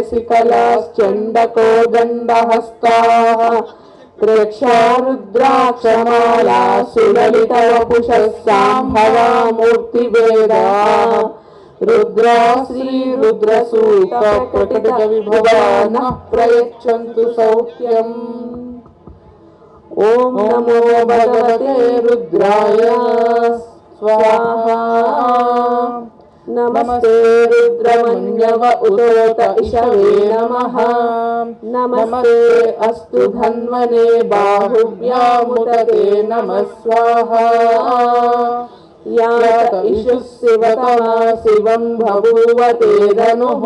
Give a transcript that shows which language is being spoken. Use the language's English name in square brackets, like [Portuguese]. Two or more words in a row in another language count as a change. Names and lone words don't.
[Sanskrit] శశికళాశ్చండకోదండహస్తాః ప్రేక్షా రుద్రాక్షమాలా సులలిత వపుషః సాంభవా మూర్తిభేదాః రుద్రా శ్రీ రుద్రసూత ప్రకటిత విభవానః ప్రయచ్చంతు సౌఖ్యం. ఓం నమో భగవతే రుద్రాయ స్వాహా. नमस्ते रुद्रमन्यव उतोत इषवे नमः। नमस्ते अस्तु धन्वने बाहुभ्यामुदते नमः स्वाहा। यात इषुः शिवतमा शिवं बभूवते धनुः।